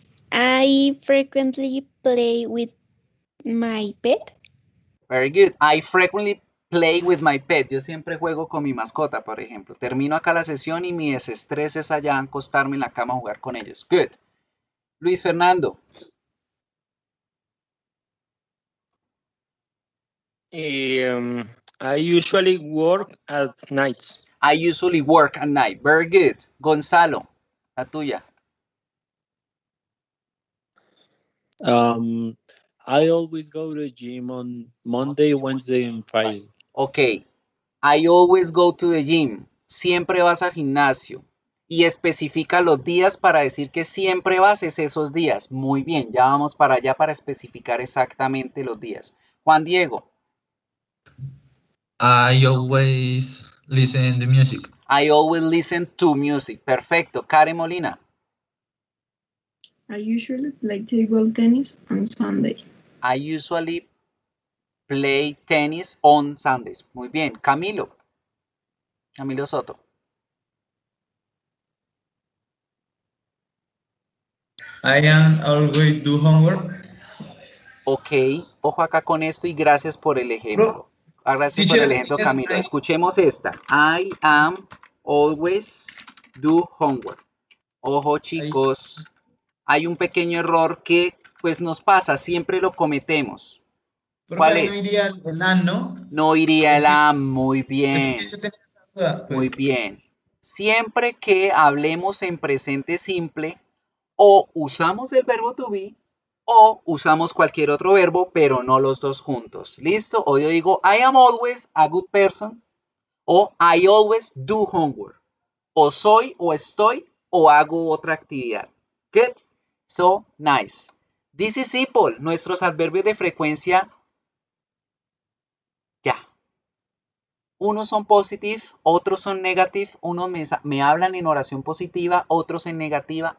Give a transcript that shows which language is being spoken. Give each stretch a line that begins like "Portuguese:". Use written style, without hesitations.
English: I frequently play with my pet. Very good. I frequently play with my pet.
Spanish: Yo siempre juego con mi mascota, por ejemplo. Termino acá la sesión y mi desestrés es allá acostarme en la cama a jugar con ellos.
English: Good. Luis Fernando. I usually work at nights. I usually work at night. Very good. Gonzalo,
Spanish: la tuya.
English: I always go to the gym on Monday, Wednesday, and Friday. Ok. I always go to the gym.
Spanish: Siempre vas al gimnasio. Y especifica los días para decir que siempre vas esos días. Muy bien, ya vamos para allá para especificar exactamente los días. Juan Diego.
English: I always listen to music. I always listen to music.
Spanish: Perfecto. Karen Molina.
English: I usually play table tennis on Sunday. I usually play tennis on Sundays.
Spanish: Muy bien. Camilo. Camilo Soto.
English: I am always do homework.
Spanish: Ok, ojo acá con esto y gracias por el ejemplo. Gracias por el ejemplo, Camilo. Escuchemos esta.
English: I am always do homework.
Spanish: Ojo, chicos. Hay un pequeño error que pues nos pasa, siempre lo cometemos. ¿Cuál es? No iría el am, ¿no? No iría el am, muy bien. Es que yo tenía esa duda, pues. Muy bien. Siempre que hablemos en presente simple, o usamos el verbo to be, o usamos cualquier otro verbo, pero no los dos juntos. ¿Listo? O yo digo,
English: I am always a good person, o I always do homework.
Spanish: O soy, o estoy, o hago otra actividad.
English: Good? So, nice. This is simple.
Spanish: Nuestros adverbios de frecuencia, ya. Unos son positive, otros son negative, unos me hablan en oración positiva, otros en negativa.